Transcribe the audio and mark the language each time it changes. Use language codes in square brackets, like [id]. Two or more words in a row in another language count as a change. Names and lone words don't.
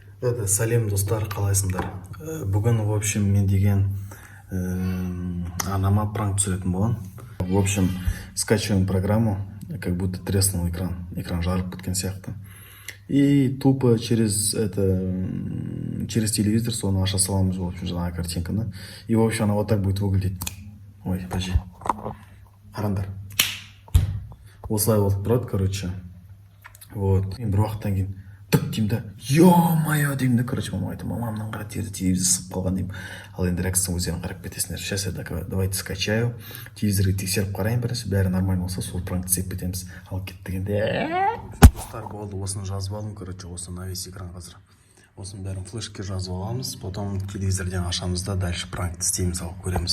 [kk] Сәлем достар, қалайсыңдар? Бүгін, [ru] в общем, [kk] мен деген анама пранк түсіретін болған. [ru] В общем, скачиваем программу, как будто треснул экран. [kk] Экран жарып кеткен сияқты. [ru] И тупо через телевизор [kk] соны аша саламыз, [ru] в общем, [kk] жаңағы картинканы. [ru] И, в общем, она вот так будет выглядеть. Ой, подожди. [kk] Қарандар. Осылай болып тұрады, короче. [ru] Вот. [kk] Мен бір уақыттан кейін тік деймін да, ё-моё деймін да, короче, мама айтты, мамамнан қара телевизор сып қалған деймін. Ал енді реакциясын өздерің қарап кетесіңдер. [ru] Сейчас я давайте скачаю, [kk] телевизорды тексеріп қарайын бірінші, бәрі нормально болса, сол пранкты істеп кетеміз. Ал кеттігенде. Достар, болды, осыны жазып алдым, короче, осы [ru] на весь экран [kk] қазір. Осыны бәрін флешке жазып аламыз, потом телевизорден ашамыз да дальше пранкты істейміз, ал көреміз.